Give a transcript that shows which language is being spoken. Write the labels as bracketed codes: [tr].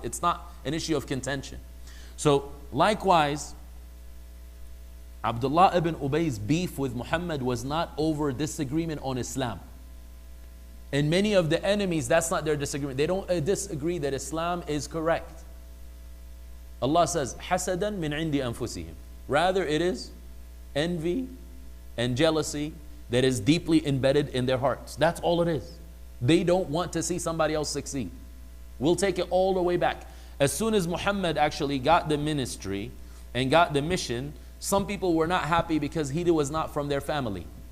[en] It's not an issue of contention. So likewise, Abdullah ibn Ubay's beef with Muhammad was not over disagreement on Islam. And many of the enemies, that's not their disagreement. They don't disagree that Islam is correct. Allah says, [ar] حَسَدًا مِنْ عِنْدِ أَنفُسِهِمْ. [en] Rather, it is envy and jealousy that is deeply embedded in their hearts. That's all it is. They don't want to see somebody else succeed. We'll take it all the way back. As soon as Muhammad actually got the ministry and got the mission, some people were not happy because he was not from their family.